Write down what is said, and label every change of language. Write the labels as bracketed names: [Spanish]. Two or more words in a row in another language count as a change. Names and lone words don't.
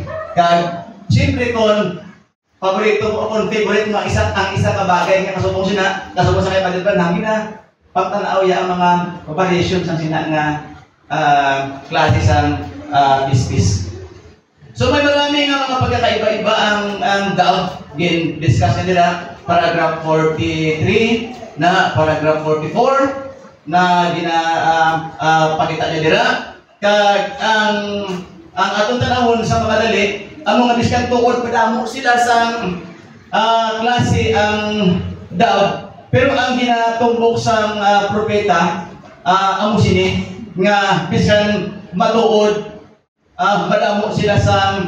[Hiligaynon] Kay siyempre kung paborito mo, kung favorite mo ang isa ka bagay nga kasubong sa kay Brother Branham na pagtanaw ya ang mga variations ang sina nga klase sa fish. So may marami nga mga pagkakaiba-iba ang dove. Discuss nila paragraph 43 na paragraph 44 na pakita niya dira. Kag ang atong tanawon sa mga dali, ang mga biskan tuod padamo sila sa klase ang dove, pero ang ginatumbok sa propeta amo sini nga biskan matuod madamo sila sa